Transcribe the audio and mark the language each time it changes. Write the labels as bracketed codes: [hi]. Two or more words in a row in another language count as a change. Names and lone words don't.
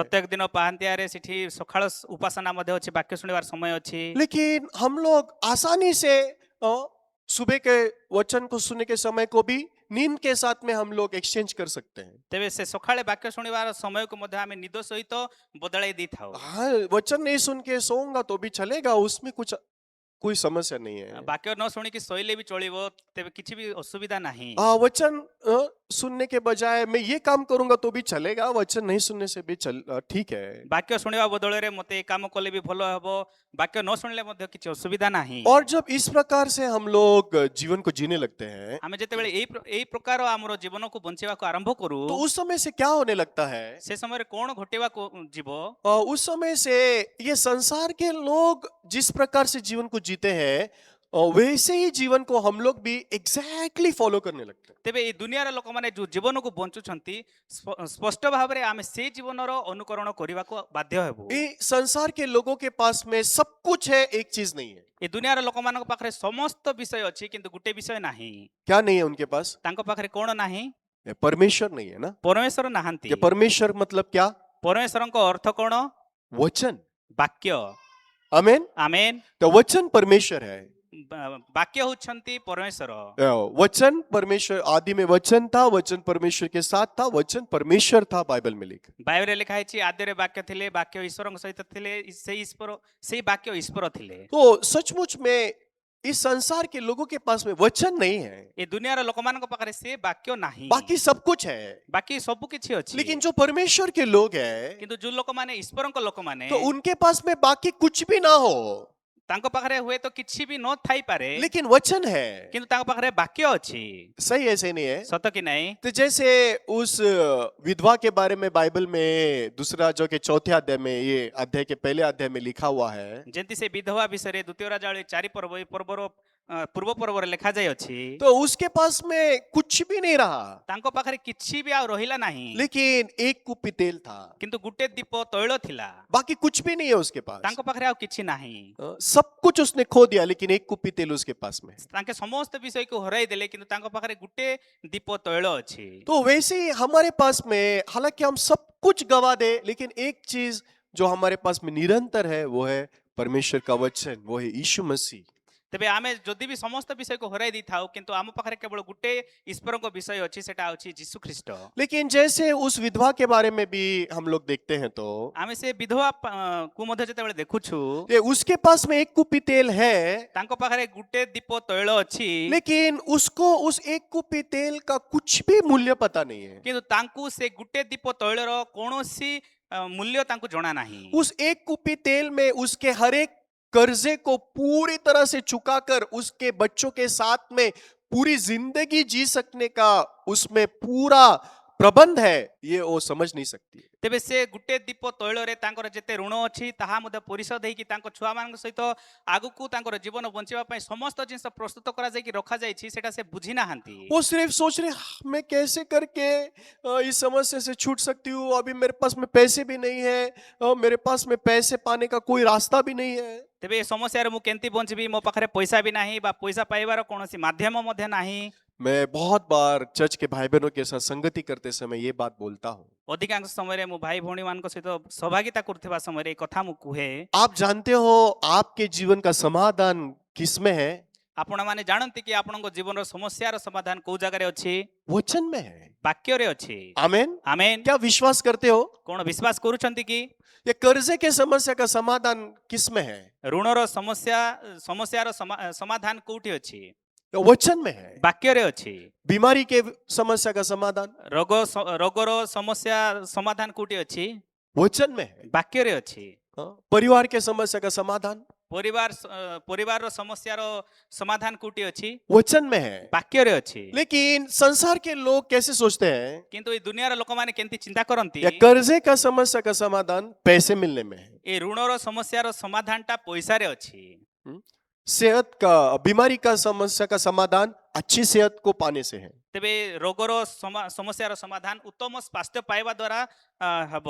[or] ପ୍ରତ୍ୟେକ ଦିନ ପାହାନ୍ତିଆରେ ସେଠି ସକାଳ ଉପାସନା ମଧ୍ୟ ଅଛି, ବାକ୍ୟ ଶୁଣିବାର ସମୟ ଅଛି। [hi] लेकिन हम लोग आसानी से सुबह के वचन को सुनने के समय को भी नींद के साथ में हम लोग एक्सचेंज कर सकते हैं। [or] ତେବେ ସେ ସକାଳେ ବାକ୍ୟ ଶୁଣିବାର ସମୟକୁ ମଧ୍ୟ ଆମେ ନିଦ ସହିତ ବଦଳାଇ ଦେଇଥାଉ। [hi] हाँ वचन नहीं सुन के सोऊंगा तो भी चलेगा, उसमें कुछ कोई समस्या नहीं है। [or] ବାକ୍ୟ ନ ଶୁଣିକି ଶୋଇଲେ ବି ଚଳିବ, ତେବେ କିଛି ବି ଅସୁବିଧା ନାହିଁ। [hi] वचन सुनने के बजाय मैं ये काम करूंगा तो भी चलेगा, वचन नहीं सुनने से भी ठीक है। [or] ବାକ୍ୟ ଶୁଣିବା ବଦଳରେ ମତେ ଏ କାମ କଲେ ବି ଭଲ ହେବ, ବାକ୍ୟ ନ ଶୁଣିଲେ ମଧ୍ୟ କିଛି ଅସୁବିଧା ନାହିଁ। [hi] और जब इस प्रकार से हम लोग जीवन को जीने लगते हैं [or] ଆମେ ଯେତେବେଳେ ଏଇ ପ୍ରକାର ଆମର ଜୀବନକୁ ବଞ୍ଚିବାକୁ ଆରମ୍ଭ କରୁ, [hi] तो उस समय से क्या होने लगता है, [or] ସେ ସମୟରେ କଣ ଘଟିବାକୁ ଯିବ, [hi] उस समय से ये संसार के लोग जिस प्रकार से जीवन को जीते हैं और वैसे ही जीवन को हम लोग भी [en] exactly follow [hi] करने लगते हैं। [or] ତେବେ ଏଇ ଦୁନିଆର ଲୋକମାନେ ଯୋଉ ଜୀବନକୁ ବଞ୍ଚୁଛନ୍ତି ସ୍ପଷ୍ଟ ଭାବରେ ଆମେ ସେଇ ଜୀବନର ଅନୁକରଣ କରିବାକୁ ବାଧ୍ୟ ହେବୁ। [hi] ये संसार के लोगों के पास में सब कुछ है, एक चीज नहीं है। [or] ଏ ଦୁନିଆର ଲୋକମାନଙ୍କ ପାଖରେ ସମସ୍ତ ବିଷୟ ଅଛି କିନ୍ତୁ ଗୋଟେ ବିଷୟ ନାହିଁ। [hi] क्या नहीं है उनके पास? [or] ତାଙ୍କ ପାଖରେ କ'ଣ ନାହିଁ? [hi] ये परमेश्वर नहीं है ना। [or] ପରମେଶ୍ୱର ନାହାନ୍ତି। [hi] ये परमेश्वर मतलब क्या? [or] ପରମେଶ୍ୱରଙ୍କ ଅର୍ଥ କ'ଣ? [hi] वचन। [or] ବାକ୍ୟ। [hi] आमेन। [or] ଆମେନ୍। [hi] तो वचन परमेश्वर है। [or] ବାକ୍ୟ ହେଉଛନ୍ତି ପରମେଶ୍ୱର। [hi] वचन परमेश्वर, आदि में वचन था, वचन परमेश्वर के साथ था, वचन परमेश्वर था, बाइबल में लिखा। [or] ବାଇବେଲରେ ଲେଖା ହେଇଛି ଆଦ୍ୟରେ ବାକ୍ୟ ଥିଲେ, ବାକ୍ୟ ଈଶ୍ୱରଙ୍କ ସହିତ ଥିଲେ, ସେଇ ବାକ୍ୟ ଈଶ୍ୱର ଥିଲେ। [hi] तो सचमुच में इस संसार के लोगों के पास में वचन नहीं है, [or] ଏ ଦୁନିଆର ଲୋକମାନଙ୍କ ପାଖରେ ସେ ବାକ୍ୟ ନାହିଁ। [hi] बाकी सब कुछ है। [or] ବାକି ସବୁ କିଛି ଅଛି। [hi] लेकिन जो परमेश्वर के लोग हैं, [or] କିନ୍ତୁ ଯୋଉ ଲୋକମାନେ ଈଶ୍ୱରଙ୍କ ଲୋକମାନେ [hi] तो उनके पास में बाकी कुछ भी ना हो, [or] ତାଙ୍କ ପାଖରେ ହୁଏତ କିଛି ବି ନ ଥାଇପାରେ [hi] लेकिन वचन है। [or] କିନ୍ତୁ ତାଙ୍କ ପାଖରେ ବାକ୍ୟ ଅଛି। [hi] सही है, सही नहीं है? [or] ସତ କି ନାହିଁ? [hi] तो जैसे उस विधवा के बारे में बाइबल में दूसरा जो के चौथे अध्याय में, ये अध्याय के पहले अध्याय में लिखा हुआ है, [or] ଯେମିତି ସେ ବିଧବା ବିଷୟରେ ଦ୍ୱିତୀୟ ରାଜାବଳୀ 4 ପର୍ବ ପର୍ବର ପୂର୍ବ ପର୍ବରେ ଲେଖା ଯାଇଅଛି। [hi] तो उसके पास में कुछ भी नहीं रहा, [or] ତାଙ୍କ ପାଖରେ କିଛି ବି ଆଉ ରହିଲା ନାହିଁ [hi] लेकिन एक कुप्पी तेल था, [or] କିନ୍ତୁ ଗୋଟେ ଦୀପ ତୈଳ ଥିଲା। [hi] बाकी कुछ भी नहीं है उसके पास। [or] ତାଙ୍କ ପାଖରେ ଆଉ କିଛି ନାହିଁ। [hi] सब कुछ उसने खो दिया, लेकिन एक कुप्पी तेल उसके पास में। [or] ତାଙ୍କେ ସମସ୍ତ ବିଷୟକୁ ହରାଇ ଦେଲେ କିନ୍ତୁ ତାଙ୍କ ପାଖରେ ଗୋଟେ ଦୀପ ତୈଳ ଅଛି। [hi] तो वैसे ही हमारे पास में, हालांकि हम सब कुछ गवा दे, लेकिन एक चीज जो हमारे पास में निरंतर है वो है परमेश्वर का वचन, वो है यीशु मसीह। [or] ତେବେ ଆମେ ଯଦି ବି ସମସ୍ତ ବିଷୟକୁ ହରାଇ ଦେଇଥାଉ କିନ୍ତୁ ଆମ ପାଖରେ କେବଳ ଗୋଟେ ଈଶ୍ୱରଙ୍କ ବିଷୟ ଅଛି, ସେଟା ହେଉଛି ଯୀଶୁ ଖ୍ରୀଷ୍ଟ। [hi] लेकिन जैसे उस विधवा के बारे में भी हम लोग देखते हैं, तो [or] ଆମେ ସେ ବିଧବା କୁ ମଧ୍ୟ ଯେତେବେଳେ ଦେଖୁଛୁ [hi] ये उसके पास में एक कुप्पी तेल है, [or] ତାଙ୍କ ପାଖରେ ଗୋଟେ ଦୀପ ତୈଳ ଅଛି [hi] लेकिन उसको उस एक कुप्पी तेल का कुछ भी मूल्य पता नहीं है। [or] କିନ୍ତୁ ତାଙ୍କୁ ସେ ଗୋଟେ ଦୀପ ତୈଳର କୌଣସି ମୂଲ୍ୟ ତାଙ୍କୁ ଜଣା ନାହିଁ। [hi] उस एक कुप्पी तेल में उसके हर एक कर्जे को पूरी तरह से चुकाकर उसके बच्चों के साथ में पूरी जिंदगी जी सकने का उसमें पूरा प्रबंध है, ये वो समझ नहीं सकती। [or] ତେବେ ସେ ଗୋଟେ ଦୀପ ତୈଳରେ ତାଙ୍କର ଯେତେ ଋଣ ଅଛି ତାହା ମଧ୍ୟ ପରିଶୋଧ ହେଇକି ତାଙ୍କ ଛୁଆମାନଙ୍କ ସହିତ ଆଗକୁ ତାଙ୍କର ଜୀବନ ବଞ୍ଚିବା ପାଇଁ ସମସ୍ତ ଜିନିଷ ପ୍ରସ୍ତୁତ କରାଯାଇକି ରଖାଯାଇଛି, ସେଟା ସେ ବୁଝି ନାହାନ୍ତି। [hi] वो सिर्फ सोच रहे मैं कैसे करके इस समस्या से छूट सकती हूँ, अभी मेरे पास में पैसे भी नहीं है, मेरे पास में पैसे पाने का कोई रास्ता भी नहीं है। [or] ତେବେ ଏ ସମସ୍ୟାରେ ମୁଁ କେମିତି ବଞ୍ଚିବି, ମୋ ପାଖରେ ପଇସା ବି ନାହିଁ ବା ପଇସା ପାଇବାର କୌଣସି ମାଧ୍ୟମ ମଧ୍ୟ ନାହିଁ। [hi] मैं बहुत बार चर्च के भाई बहनों के साथ संगति करते समय ये बात बोलता हूँ। [or] ଅଧିକାଂଶ ସମୟରେ ମୁଁ ଭାଇ ଭଉଣୀମାନଙ୍କ ସହିତ ସହଭାଗିତା କରୁଥିବା ସମୟରେ ଏ କଥା ମୁଁ କୁହେ। [hi] आप जानते हो आपके जीवन का समाधान किसमें है? [or] ଆପଣମାନେ ଜାଣନ୍ତି କି ଆପଣଙ୍କ ଜୀବନର ସମସ୍ୟାର ସମାଧାନ କୋଉ ଜାଗାରେ ଅଛି? [hi] वचन में है। [or] ବାକ୍ୟରେ ଅଛି। [hi] आमेन। [or] ଆମେନ୍। [hi] क्या विश्वास करते हो? [or] କଣ ବିଶ୍ୱାସ କରୁଛନ୍ତି କି [hi] ये कर्जे के समस्या का समाधान किसमें है? [or] ଋଣର ସମସ୍ୟାର ସମାଧାନ କୋଉଠି ଅଛି? [hi] ये वचन में है। [or] ବାକ୍ୟରେ ଅଛି। [hi] बीमारी के समस्या का समाधान [or] ରୋଗର ସମସ୍ୟା ସମାଧାନ କୋଉଠି ଅଛି? [hi] वचन में है। [or] ବାକ୍ୟରେ ଅଛି। [hi] परिवार के समस्या का समाधान [or] ପରିବାରର ସମସ୍ୟାର ସମାଧାନ କୋଉଠି ଅଛି? [hi] वचन में है। [or] ବାକ୍ୟରେ ଅଛି। [hi] लेकिन संसार के लोग कैसे सोचते हैं? [or] କିନ୍ତୁ ଏ दुनियाର ଲୋକମାନେ କେମିତି ଚିନ୍ତା କରନ୍ତି? [hi] या कर्जे का समस्या का समाधान पैसे मिलने में है। [or] ଏ ଋଣର ସମସ୍ୟାର ସମାଧାନଟା ପଇସାରେ ଅଛି। [hi] सेहत का, बीमारी का समस्या का समाधान अच्छी सेहत को पाने से है। [or] ତେବେ ରୋଗର ସମସ୍ୟାର ସମାଧାନ ଉତ୍ତମ ସ୍ୱାସ୍ଥ୍ୟ ପାଇବା ଦ୍ୱାରା ହେବ।